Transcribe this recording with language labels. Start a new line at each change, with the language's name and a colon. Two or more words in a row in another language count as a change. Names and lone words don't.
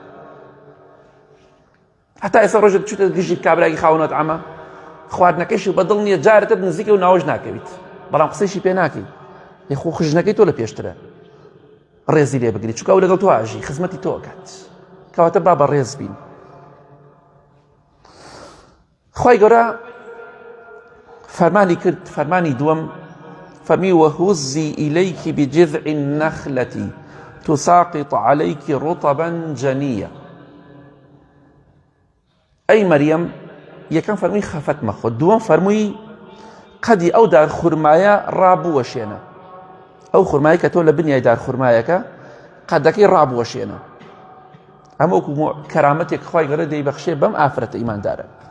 Central Kurdish: هەتا ئێستا ڕۆژێک چوتە گژی کابراایی خاوەن مەتعەمە خواردنەکەیش بەدڵ نییە جارێتت نزیکە و ناوەش ناکەویت بەڵام قسەیشی پێ ناکەی یخۆ خژنەکەی تۆ لە پێشترە ڕێزی لێ بگری چونکە ئەو لەگەڵ تۆ ئاژی خزمەتی تۆ ئەکات کەواتە با بەڕێز بین خوای گەورە فەرمانی کرد فەرمانی دووەم فەرمی
Arabic: وهزی إليك بجذع النخلة تساقط عليك رطبا جنيا
Central Kurdish: ئەی مەریەم یەکەم فەرمووی خەفەت مەخۆ دووەم فەرمووی قەدی ئەو دار خورمایە ڕابوەشێنە ئەو خورمایی کە تۆ لە بنیای دار خورمایەکە قەدەکەی ڕابوەشێنە ئەمە وەکو کەرامەتێک خوای گەورە دەیبەخشێ بەم ئافرەتە ئیماندارە